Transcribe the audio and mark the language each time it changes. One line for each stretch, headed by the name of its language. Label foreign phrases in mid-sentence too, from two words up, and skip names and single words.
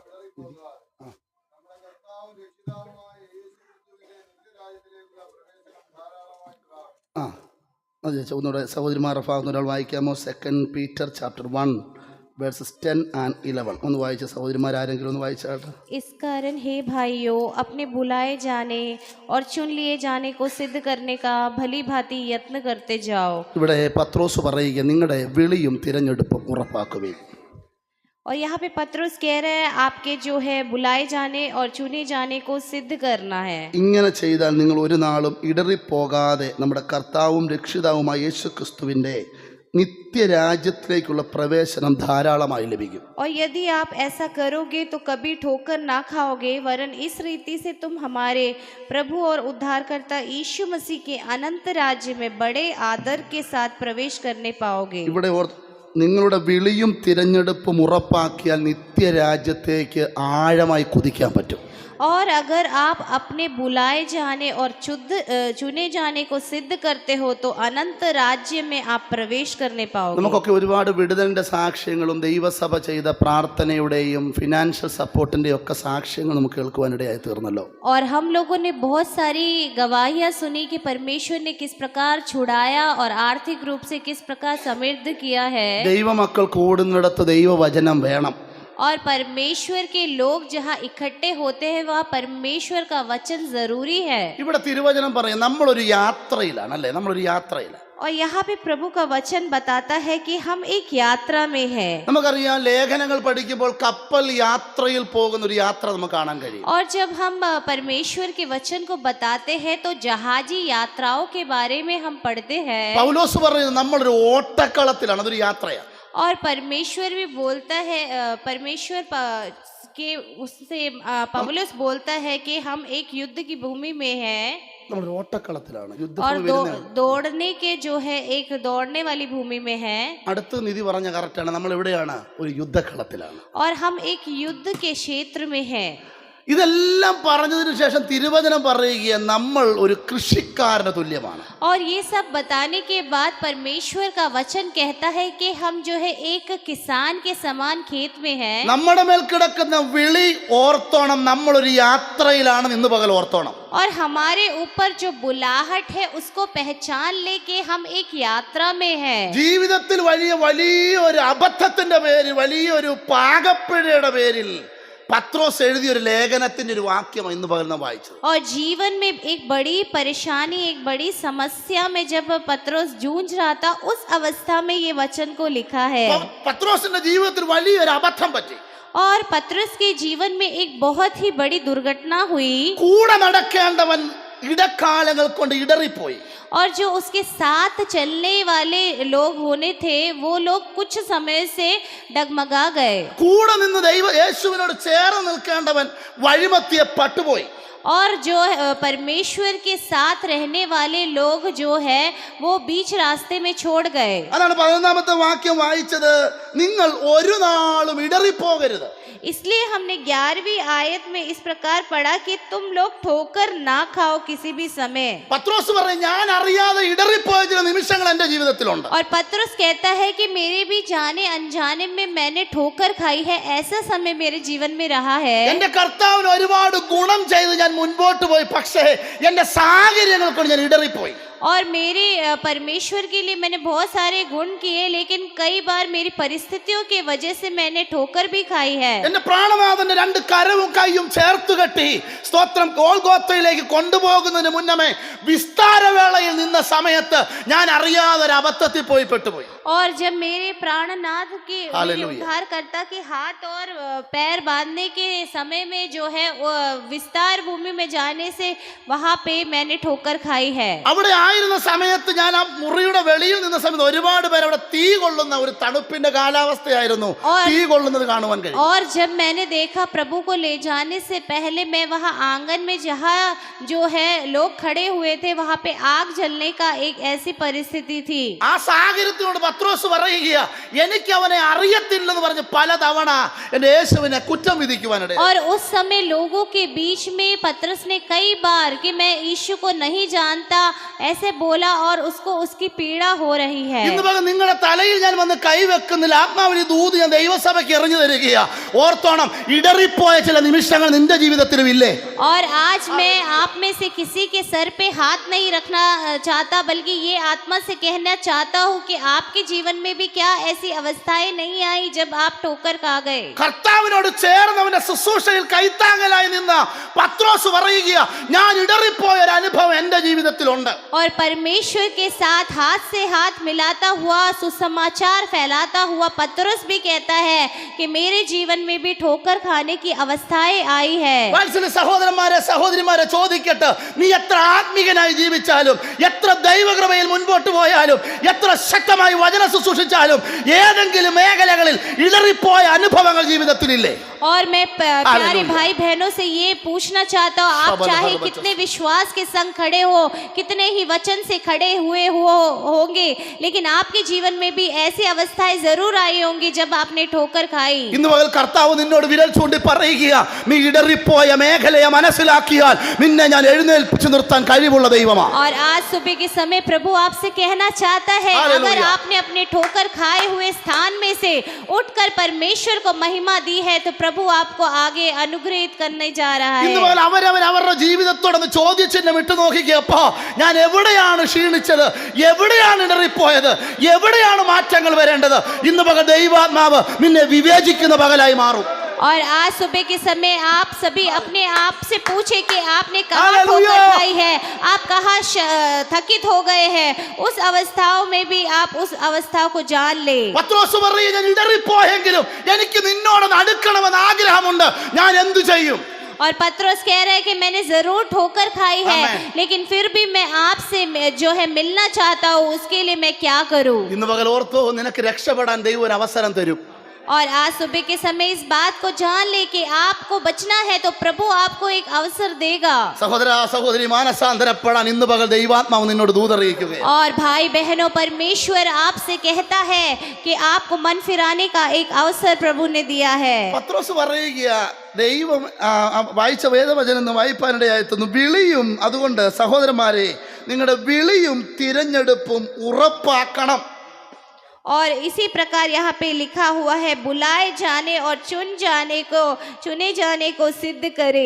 Malayalam: അത് ചോദിച്ചാൽ ഒന്നുകൂടെ സഹോദരിമാരുടെ ഭാഗത്ത് ഒരാൾ വായിക്കാമോ?
English: 2 Peter chapter 1 verses 10 and 11
Malayalam: ഒന്ന് വായിച്ച സഹോദരിമാർ ആരെങ്കിലും ഒന്ന് വായിച്ചാട്ടെ.
Hindi: इस कारण हे भाइयों, अपने बुलाए जाने और चुन लिए जाने को सिद्ध करने का भली भांति यत्न करते जाओ.
Malayalam: ഇവിടെ പത്രോസ് പറയുക, നിങ്ങളുടെ വിളിയും തിരഞ്ഞെടുപ്പും ഉറപ്പാക്കുവിൻ.
Hindi: और यहाँ पे पत्रोस कह रहे हैं आपके जो है बुलाए जाने और चुने जाने को सिद्ध करना है.
Malayalam: ഇങ്ങനെ ചെയ്താൽ നിങ്ങൾ ഒരു നാളും ഇടറിപ്പോകാതെ നമ്മുടെ കർത്താവും രക്ഷിതാവുമായ യേശുക്രിസ്തുവിന്റെ നിത്യരാജ്യത്തിലേക്കുള്ള പ്രവേശനം ധാരാളമായി ലഭിക്കും.
Hindi: और यदि आप ऐसा करोगे तो कभी ठोकर ना खाओगे, वरन इस रीति से तुम हमारे प्रभु और उद्धारकर्ता यीशु मसीह के अनंत राज्य में बड़े आदर के साथ प्रवेश करने पाओगे.
Malayalam: ഇവിടെ നിങ്ങളുടെ വിളിയും തിരഞ്ഞെടുപ്പും ഉറപ്പാക്കിയാൽ നിത്യരാജ്യത്തേക്ക് ആഴമായി കുതിക്കാൻ പറ്റും.
Hindi: और अगर आप अपने बुलाए जाने और चुने जाने को सिद्ध करते हो तो अनंत राज्य में आप प्रवेश करने पाओगे.
Malayalam: നമുക്കൊക്കെ ഒരുപാട് വിടുതലിന്റെ സാക്ഷ്യങ്ങളും ദൈവസഭ ചെയ്ത പ്രാർത്ഥനയുടെയും
English: financial support
Malayalam: ഒക്കെ സാക്ഷ്യങ്ങൾ നമുക്ക് കേൾക്കുവാനിടയായി തീർന്നല്ലോ.
Hindi: और हम लोगों ने बहुत सारी गवाहियां सुनी कि परमेश्वर ने किस प्रकार छुड़ाया और आर्थिक रूप से किस प्रकार समृद्ध किया है.
Malayalam: ദൈവമക്കൾ കൂടുന്നിടത്ത് ദൈവവചനം വേണം.
Hindi: और परमेश्वर के लोग जहाँ इकट्ठे होते हैं वहाँ परमेश्वर का वचन जरूरी है.
Malayalam: ഇവിടെ തിരുവചനം പറയും നമ്മളൊരു യാത്രയിലാണ്, അല്ലേ? നമ്മളൊരു യാത്രയിലാണ്.
Hindi: और यहाँ पे प्रभु का वचन बताता है कि हम एक यात्रा में है.
Malayalam: നമുക്കറിയാം, ലേഖനങ്ങൾ പഠിക്കുമ്പോൾ കപ്പൽ യാത്രയിൽ പോകുന്ന ഒരു യാത്ര നമുക്ക് കാണാൻ കഴിയും.
Hindi: और जब हम परमेश्वर के वचन को बताते हैं तो जहाजी यात्राओं के बारे में हम पढ़ते हैं.
Malayalam: പൗലോസ് പറയുന്നത് നമ്മളൊരു ഓട്ടക്കളത്തിലാണ്, അതൊരു യാത്രയാണ്.
Hindi: और परमेश्वर भी बोलता है, परमेश्वर के उससे पौलुस बोलता है कि हम एक युद्ध की भूमि में हैं.
Malayalam: നമ്മളൊരു ഓട്ടക്കളത്തിലാണ്,
Hindi: और दौड़ने के जो है एक दौड़ने वाली भूमि में है.
Malayalam: അടുത്ത നിധി പറഞ്ഞ കറക്റ്റാണ്, നമ്മൾ എവിടെയാണ്? ഒരു യുദ്ധക്കളത്തിലാണ്.
Hindi: और हम एक युद्ध के क्षेत्र में हैं.
Malayalam: ഇതെല്ലാം പറഞ്ഞതിന് ശേഷം തിരുവചനം പറയുക നമ്മൾ ഒരു കൃഷിക്കാരന് തുല്യമാണ്.
Hindi: और ये सब बताने के बाद परमेश्वर का वचन कहता है कि हम जो है एक किसान के समान खेत में हैं.
Malayalam: നമ്മുടെ മേൽ കിടക്കുന്ന വിളി ഓർത്തോണം, നമ്മളൊരു യാത്രയിലാണ് ഇന്ന് പകൽ ഓർത്തോണം.
Hindi: और हमारे ऊपर जो बुलाहट है उसको पहचान ले कि हम एक यात्रा में हैं.
Malayalam: ജീവിതത്തിൽ വലിയൊരു അബദ്ധത്തിന്റെ പേരിൽ, വലിയൊരു പാകപ്പിഴയുടെ പേരിൽ പത്രോസ് എഴുതിയ ഒരു ലേഖനത്തിന്റെ ഒരു വാക്യം ഇന്ന് പകൽ നാം വായിച്ചത്.
Hindi: और जीवन में एक बड़ी परेशानी, एक बड़ी समस्या में जब पत्रोस जूझ रहा था, उस अवस्था में ये वचन को लिखा है.
Malayalam: പത്രോസിന്റെ ജീവിതത്തിൽ വലിയൊരു അബദ്ധം പറ്റി.
Hindi: और पत्रोस के जीवन में एक बहुत ही बड़ी दुर्घटना हुई.
Malayalam: കൂടെ നടക്കേണ്ടവൻ ഇടക്കാലങ്ങൾ കൊണ്ട് ഇടറിപ്പോയി.
Hindi: और जो उसके साथ चलने वाले लोग होने थे वो लोग कुछ समय से डगमगा गए.
Malayalam: കൂടെ നിന്ന് യേശുവിനോട് ചേർന്ന് നിൽക്കേണ്ടവൻ വഴിമധ്യേ പട്ടുപോയി.
Hindi: और जो परमेश्वर के साथ रहने वाले लोग जो है वो बीच रास्ते में छोड़ गए.
Malayalam: അതാണ് 11ാമത്തെ വാക്യം വായിച്ചത്, നിങ്ങൾ ഒരു നാളും ഇടറിപ്പോകരുത്.
Hindi: इसलिए हमने 11वीं आयत में इस प्रकार पढ़ा कि तुम लोग ठोकर ना खाओ किसी भी समय.
Malayalam: പത്രോസ് പറഞ്ഞു, ഞാൻ അറിയാതെ ഇടറിപ്പോയ ചില നിമിഷങ്ങൾ എന്റെ ജീവിതത്തിലുണ്ട്.
Hindi: और पत्रोस कहता है कि मेरे भी जाने अनजाने में मैंने ठोकर खाई है, ऐसा समय मेरे जीवन में रहा है.
Malayalam: എന്റെ കർത്താവിന് ഒരുപാട് ഗുണം ചെയ്ത് ഞാൻ മുൻപോട്ട് പോയി, പക്ഷേ എന്റെ സാഹചര്യങ്ങൾ കൊണ്ട് ഞാൻ ഇടറിപ്പോയി.
Hindi: और मेरे परमेश्वर के लिए मैंने बहुत सारे गुण किए, लेकिन कई बार मेरी परिस्थितियों के वजह से मैंने ठोकर भी खाई है.
Malayalam: എന്റെ പ്രാണനാഥന്റെ രണ്ട് കരവും കൈയും ചേർത്ത് കെട്ടി സ്തോത്രം ഗോൽഗോത്തയിലേക്ക് കൊണ്ടുപോകുന്നതിന് മുന്നമേ വിസ്താരവേളയിൽ നിന്ന സമയത്ത് ഞാൻ അറിയാതെ ഒരു അബദ്ധത്തിൽ പോയി പെട്ടുപോയി.
Hindi: और जब मेरे प्राणनाथ के उद्धारकर्ता के हाथ और पैर बांधने के समय में जो है विस्तार भूमि में जाने से वहां पे मैंने ठोकर खाई है.
Malayalam: അവിടെ ആയിരുന്ന സമയത്ത് ഞാൻ ആ മുറിയുടെ വെളിയിൽ നിന്ന സമയത്ത് ഒരുപാട് പേര് അവിടെ തീ കൊള്ളുന്ന ഒരു തണുപ്പിന്റെ കാലാവസ്ഥയായിരുന്നു, തീ കൊള്ളുന്നത് കാണുവാൻ കഴിയും.
Hindi: और जब मैंने देखा प्रभु को ले जाने से पहले मैं वहां आंगन में जहां जो है लोग खड़े हुए थे वहां पे आग जलने का एक ऐसी परिस्थिति थी.
Malayalam: ആ സാഹചര്യത്തിനോട് പത്രോസ് പറയുക, എനിക്ക് അവനെ അറിയത്തില്ലെന്ന് പറഞ്ഞ് പലതവണ എന്റെ യേശുവിനെ കുറ്റം വിധിക്കുവാനിടയായി.
Hindi: और उस समय लोगों के बीच में पतरस ने कई बार कि मैं यीशु को नहीं जानता, ऐसे बोला और उसको उसकी पीड़ा हो रही है।
Malayalam: ഇന്ന് പകൽ നിങ്ങളുടെ തലയിൽ ഞാൻ വന്ന് കൈവെക്കുന്നില്ല, ആത്മാവിൽ ഈ ദൂത് ഞാൻ ദൈവസഭയ്ക്ക് എറിഞ്ഞു തരികയാ. ഓർത്തോണം, ഇടറിപ്പോയ ചില നിമിഷങ്ങൾ നിന്റെ ജീവിതത്തിലും ഇല്ലേ?
Hindi: और आज मैं आप में से किसी के सर पे हाथ नहीं रखना चाहता, बल्कि ये आत्मा से कहना चाहता हूँ कि आपके जीवन में भी क्या ऐसी अवस्थाएं नहीं आई जब आप ठोकर खा गए।
Malayalam: കർത്താവിനോട് ചേർന്നവന്റെ ശുശ്രൂഷയിൽ കൈത്താങ്ങലായി നിന്ന പത്രോസ് പറയുകയാ, ഞാൻ ഇടറിപ്പോയ ഒരു അനുഭവം എന്റെ ജീവിതത്തിലുണ്ട്.
Hindi: और परमेश्वर के साथ हाथ से हाथ मिलाता हुआ सुसमाचार फैलाता हुआ पतरस भी कहता है कि मेरे जीवन में भी ठोकर खाने की अवस्थाएं आई है।
Malayalam: വാത്സല്യ സഹോദരന്മാരെ സഹോദരിമാരെ ചോദിക്കട്ടെ, നീ എത്ര ആത്മീകനായി ജീവിച്ചാലും, എത്ര ദൈവകൃപയിൽ മുൻപോട്ട് പോയാലും, എത്ര ശക്തമായി വചന ശുശ്രൂഷിച്ചാലും, ഏതെങ്കിലും മേഖലകളിൽ ഇടറിപ്പോയ അനുഭവങ്ങൾ ജീവിതത്തിലില്ലേ?
Hindi: और मैं प्यारे भाई बहनों से ये पूछना चाहता हूँ, आप चाहे कितने विश्वास के संग खड़े हो, कितने ही वचन से खड़े हुए होंगे, लेकिन आपके जीवन में भी ऐसी अवस्थाएं जरूर आई होंगी जब आपने ठोकर खाई।
Malayalam: ഇന്ന് പകൽ കർത്താവ് നിന്നോട് വിരൽ ചൂണ്ടി പറയുക, നീ ഇടറിപ്പോയ മേഖലയെ മനസ്സിലാക്കിയാൽ നിന്നെ ഞാൻ എഴുന്നേൽപ്പിച്ചു നിർത്താൻ കഴിവുള്ള ദൈവമാണ്.
Hindi: और आज सुबह के समय प्रभु आपसे कहना चाहता है, अगर आपने अपने ठोकर खाए हुए स्थान में से उठकर परमेश्वर को महिमा दी है तो प्रभु आपको आगे अनुग्रहित करने जा रहा है।
Malayalam: ഇന്ന് പകൽ അവരവരുടെ ജീവിതത്തോടൊന്ന് ചോദ്യചിഹ്നം ഇട്ട് നോക്കിക്കപ്പോ, ഞാൻ എവിടെയാണ് ക്ഷീണിച്ചത്, എവിടെയാണ് ഇടറിപ്പോയത്, എവിടെയാണ് മാറ്റങ്ങൾ വരേണ്ടത്? ഇന്ന് പകൽ ദൈവാത്മാവ് നിന്നെ വിവേചിക്കുന്ന പകലായി മാറും.
Hindi: और आज सुबह के समय आप सभी अपने आप से पूछे कि आपने कहाँ ठोकर खाई है, आप कहाँ थकित हो गए हैं। उस अवस्थाओं में भी आप उस अवस्थाओं को जान ले।
Malayalam: പത്രോസ് പറയുക, ഞാൻ ഇടറിപ്പോയെങ്കിലും എനിക്ക് നിന്നോടൊന്ന് അടുക്കണമെന്ന് ആഗ്രഹമുണ്ട്, ഞാൻ എന്തു ചെയ്യും?
Hindi: और पतरस कह रहे हैं कि मैंने जरूर ठोकर खाई है, लेकिन फिर भी मैं आपसे जो है मिलना चाहता हूँ, उसके लिए मैं क्या करूँ?
Malayalam: ഇന്ന് പകൽ ഓർത്തോ, നിനക്ക് രക്ഷപ്പെടാൻ ദൈവം ഒരു അവസരം തരും.
Hindi: और आज सुबह के समय इस बात को जान ले कि आपको बचना है तो प्रभु आपको एक अवसर देगा।
Malayalam: സഹോദര സഹോദരി, മാനസാന്തരപ്പെടാൻ ഇന്ന് പകൽ ദൈവാത്മാവ് നിന്നോട് ദൂതറിയിക്കുകയാണ്.
Hindi: और भाई बहनों, परमेश्वर आपसे कहता है कि आपको मन फिराने का एक अवसर प्रभु ने दिया है।
Malayalam: പത്രോസ് പറയുക, ദൈവം വായിച്ച വേദവചനം വായിപ്പാനിടയായിത്തുന്നു, വിളിയും, അതുകൊണ്ട് സഹോദരന്മാരെ നിങ്ങളുടെ വിളിയും തിരഞ്ഞെടുപ്പും ഉറപ്പാക്കണം.
Hindi: और इसी प्रकार यहाँ पे लिखा हुआ है, बुलाए जाने और चुने जाने को सिद्ध करे।